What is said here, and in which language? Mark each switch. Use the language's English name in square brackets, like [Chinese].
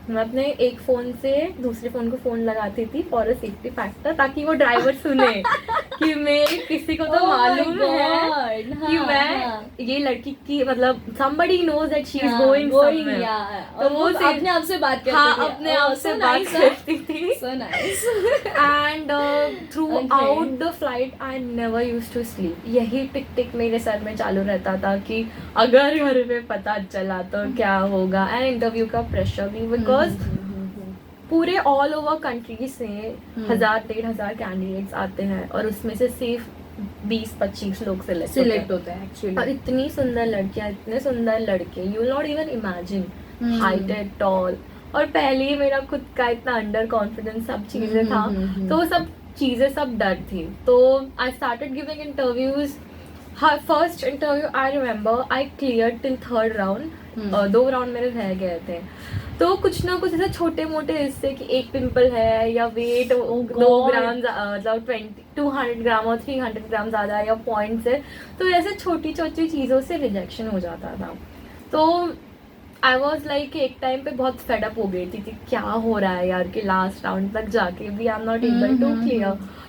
[Hindi] मैं अपने एक फ़ोन से दूसरे फ़ोन को फ़ोन लगाती थी [English] for a safety factor, [Hindi] ताकि वो ड्राइवर सुने कि मैं किसी को तो मालूम है कि मैं ये लड़की की मतलब [English] somebody knows that she is going somewhere. [Hindi] तो वो अपने आप से बात करती थी. हाँ, अपने आप से बात करती थी. [English] So nice. And throughout the flight I never used to sleep. [Hindi] यही टिक टिक मेरे सर में चालू रहता था कि अगर घर पे पता चला तो क्या होगा. एंड इंटरव्यू का प्रेशर भी, बिकॉज पूरे ऑल ओवर कंट्री से 1000-1500 कैंडिडेट्स आते हैं और उसमें से सिर्फ 20-25 लोग सिलेक्ट होते हैं एक्चुअली. और इतनी सुंदर लड़कियां, इतने सुंदर लड़के, [English] You will not even imagine heighted, tall. [Hindi] और पहले ही मेरा खुद का इतना अंडर कॉन्फिडेंस सब चीजें था. तो वो सब चीजें सब डर थी. [English] तो I started giving interviews. Her first interview I remember I cleared till 3rd round. [Hindi] 2 round मेरे रह गए थे, तो कुछ ना कुछ ऐसे छोटे मोटे हिस्से कि एक पिंपल है या वेट 2 ग्राम मतलब 200 ग्राम और 300 ग्राम ज़्यादा या पॉइंट्स है, तो ऐसे छोटी छोटी चीज़ों से रिजेक्शन हो जाता था। तो [English] I was like [Hindi] एक टाइम पे बहुत फेडअप हो गई थी कि क्या हो रहा है यार, कि लास्ट राउंड तक जाके भी [English] I am not able to clear.